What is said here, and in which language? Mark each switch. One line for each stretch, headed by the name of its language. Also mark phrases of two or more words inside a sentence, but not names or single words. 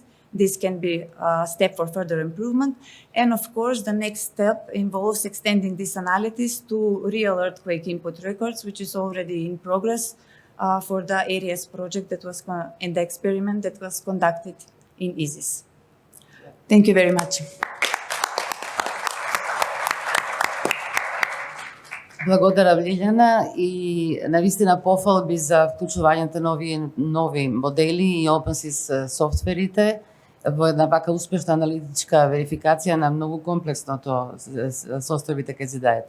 English: This can be a step for further improvement. And of course, the next step involves extending this analysis to real earthquake input records, which is already in progress for the ARES project that was and the experiment that was conducted in ISIS. Thank you very much.
Macedonian: Благодарам, Лиљана, и навистина пофалби за вклучувањето нови модели и OpenSys софтверите во една вака успешна аналитичка верификација на многу комплексното состојбите кај зидајата.